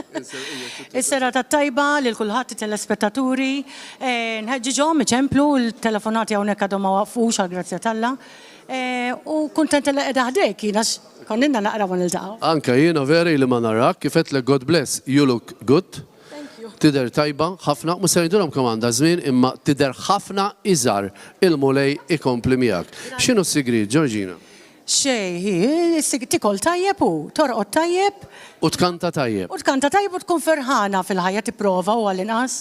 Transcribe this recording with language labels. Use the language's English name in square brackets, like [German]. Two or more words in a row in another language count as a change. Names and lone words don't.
[Maltese] Is-sera tat-tajba lil kulħadd telespettaturi, nħeġġiġhom iċemplu l-telefonati hawnhekk għadhom ma waqfux għall-grazzja talla. U kuntent li qiegħda ħdejk jiena konninna naqra ma niltaqgħu. Anke jiena veri li ma narak kif qedlek [English] God bless, you look good. [Maltese] Tidher tajba, ħafna, mhux se ngħidulhom kemm għandha żmien, imma tidher ħafna iżgħar il-mulej ikompli miegħek. X'inhu s-sigriet, Georgina? tikol tajjeb u torqod tajjeb. U tkanta tajjeb. U tkanta tajjeb u tkun ferħana fil-ħajja tipprova u għall-inqas.